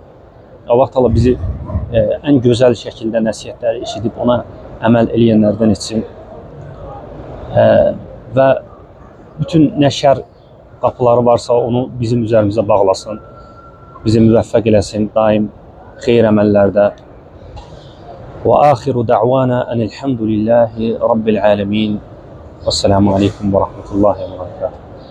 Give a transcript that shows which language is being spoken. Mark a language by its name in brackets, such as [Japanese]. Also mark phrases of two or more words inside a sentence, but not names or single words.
[Azerbaijani] Allah Taala bizi ən gözəl şəkildə nəsihətləri eşidib ona əməl eləyənlərdən etsin. Və bütün nə şər qapıları varsa onu bizim üzərimizə bağlasın, bizi müvəffəq eləsin daim xeyir əməllərdə. [Arabic] وآخر دعوانا أن الحمد لله رب العالمين. والسلام عليكم ورحمة الله وبركاته.